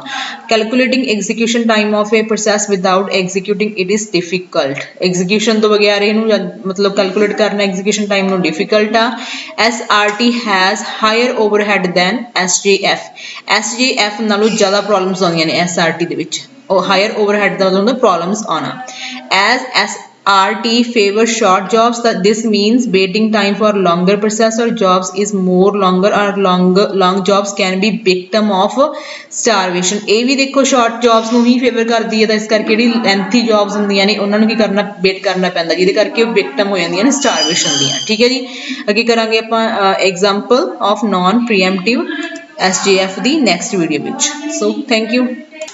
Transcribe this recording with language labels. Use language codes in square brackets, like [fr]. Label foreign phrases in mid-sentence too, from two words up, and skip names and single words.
[en] Calculating execution time of a process without executing it is difficult. [pa] ਐਗਜ਼ੀਕਿਊਸ਼ਨ ਤੋਂ ਬਗੈਰ ਇਹਨੂੰ ਮਤਲਬ ਕੈਲਕੂਲੇਟ ਕਰਨਾ [en] execution time [pa] ਨੂੰ ਡਿਫਿਕਲਟ ਆ। [en] SRT has higher overhead than SJF। [pa] SJF ਨਾਲੋਂ ਜ਼ਿਆਦਾ ਪ੍ਰੋਬਲਮਸ ਆਉਂਦੀਆਂ ਨੇ SRT ਦੇ ਵਿੱਚ। [en] or higher overhead [pa] ਦਾ ਮਤਲਬ ਹੁੰਦਾ problems ਆਉਣਾ। [en] as SRT favors short jobs, that this means waiting time for longer process or jobs is more longer, or long jobs can be victim of starvation. [pa] ਇਹ ਵੀ ਦੇਖੋ [en] short jobs [pa] ਨੂੰ ਹੀ favor ਕਰਦੀ ਹੈ, ਤਾਂ ਇਸ ਕਰਕੇ ਜਿਹੜੀ [en] lengthy jobs [pa] ਹੁੰਦੀਆਂ ਨੇ ਉਹਨਾਂ ਨੂੰ ਕੀ ਕਰਨਾ? ਵੇਟ ਕਰਨਾ ਪੈਂਦਾ, ਜਿਹਦੇ ਕਰਕੇ ਉਹ victim ਹੋ ਜਾਂਦੀਆਂ ਨੇ starvation ਦੀਆਂ, ਠੀਕ ਹੈ ਜੀ। ਅੱਗੇ ਕਰਾਂਗੇ ਆਪਾਂ [en] example of non preemptive SJF [pa] ਦੀ [en] next video [pa] ਵਿੱਚ। [en] so thank you।